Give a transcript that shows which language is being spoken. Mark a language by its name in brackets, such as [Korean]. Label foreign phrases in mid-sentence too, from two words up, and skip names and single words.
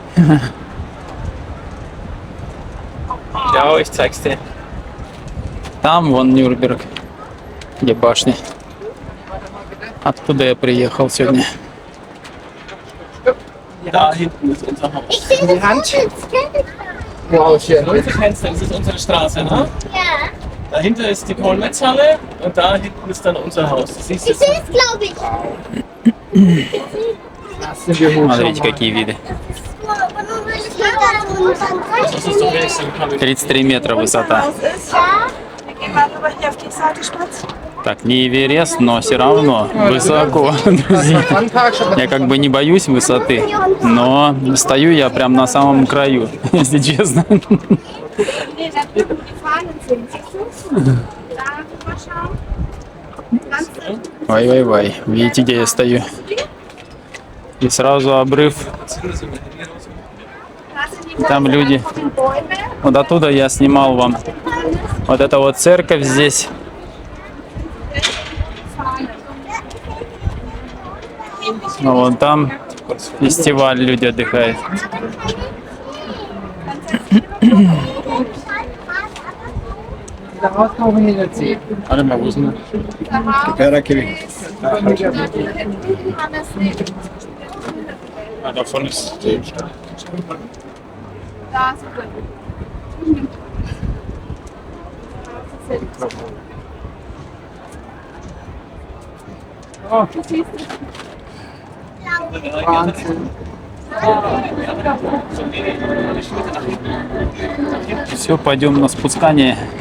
[German] Ja, ich zeig's dir. [Russian] Там вон Нюрнберг, где башня. Откуда я приехал сегодня? [German] Da hinten ist unser Haus. Ich sehe das Hand. Wow, schön. Leute, Fenster, das ist unsere Straße, ne? Ja. Dahinter ist die Kohlmetzhalle und da hinten ist dann unser Haus. Das siehst Ich du sehe es, glaube ich. [Russian] Смотрите, какие виды. [German] das ist doch nächste. [Russian] 33 метра высота. [German] Wir gehen mal rüber hier auf die Seite spazieren. [Russian] Так, не Эверест, но все равно высоко, друзья. Я как бы не боюсь высоты, но стою я прям на самом краю, если честно. [German] Nee, da drüben, wo die Fahnen sind. Siehst du? Da rüber schauen. Ganz [Russian] Вай-вай-вай, видите, где я стою? И сразу обрыв. [German] da sind die [Russian] Там люди. [German] von den Bäumen. [Russian] Вот оттуда я снимал вам. Вот это вот церковь здесь. А вон там фестиваль, люди отдыхают. [German] Warte mal, wo ist denn der Perkerkirche? Ah, davon ist die Stadt. Da ist gut. [Russian] Все, пойдем на спускание.